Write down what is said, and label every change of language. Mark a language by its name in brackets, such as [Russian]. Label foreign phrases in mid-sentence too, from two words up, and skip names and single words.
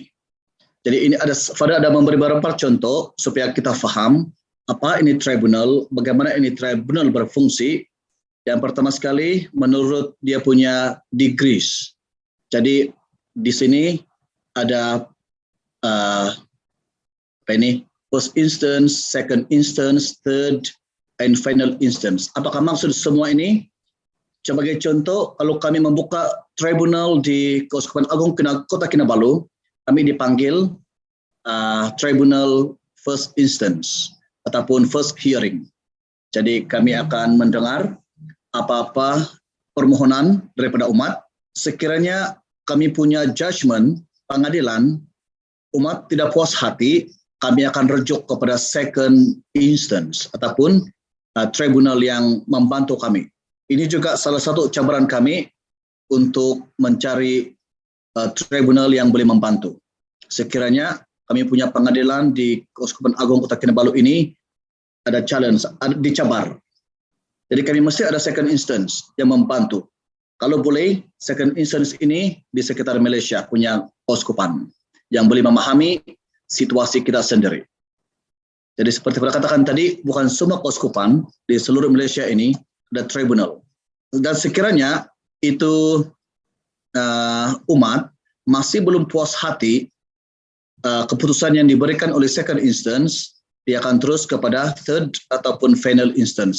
[Malay] Jadi ini Fada ada memberi beberapa contoh supaya kita faham apa ini tribunal, bagaimana ini tribunal berfungsi. Yang pertama sekali, menurut dia punya degrees. Jadi di sini ada [English] first instance, second instance, third, and final instance. [Malay] Apakah maksud semua ini? Sebagai contoh, kalau kami membuka tribunal di Keuskupan Agung Kota Kinabalu, kami dipanggil tribunal [English] first instance [Malay] ataupun [English] first hearing. [Malay] Jadi kami akan mendengar apa-apa permohonan daripada umat. Sekiranya kami punya judgment, pengadilan, umat tidak puas hati, kami akan rujuk kepada second instance ataupun tribunal yang membantu kami. Ini juga salah satu cabaran kami untuk mencari tribunal yang boleh membantu. Sekiranya kami punya pengadilan di Keuskupan Agung Kota Kinabalu ini ada challenge, dicabar. Jadi kami mesti ada second instance yang membantu. Kalau boleh, [English] second instance [Malay] ini di sekitar Malaysia punya keuskupan yang boleh memahami situasi kita sendiri. Jadi seperti saya katakan tadi, bukan semua keuskupan di seluruh Malaysia ini ada tribunal. Dan sekiranya itu umat masih belum puas hati keputusan yang diberikan oleh [English] second instance, [Malay] dia akan terus kepada third ataupun [English] final instance.